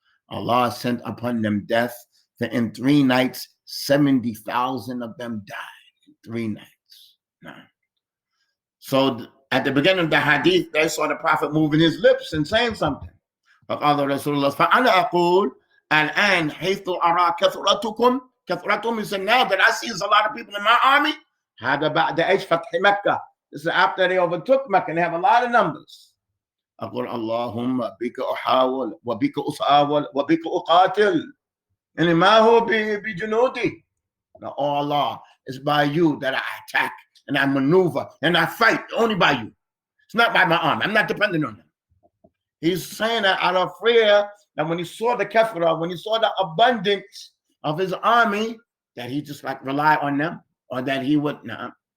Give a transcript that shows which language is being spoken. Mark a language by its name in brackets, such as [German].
[English] Allah sent upon them death, that in 3 nights 70,000 of them died. In 3 nights. So at the beginning of the hadith, they saw the Prophet moving his lips and saying something. [Arabic] فقال رسول الله فأنا أقول الآن حيث أرى كثرتكم. [English] He said, now that I see a lot of people in my army, [Arabic] هذا بعد إيش فتح مكة. [English] This is after they overtook Mecca and they have a lot of numbers. [Arabic] أقول اللهم بك أحاول وبك أساول وبك أقاتل. [English] And [Arabic] ما هو بجنودي. [English] Now, oh Allah, it's by you that I attack and I maneuver and I fight, only by you. It's not by my arm. I'm not dependent on them. He's saying that out of fear that when he saw the kathra, when he saw the abundance of his army, that he just like rely on them, or that he would not.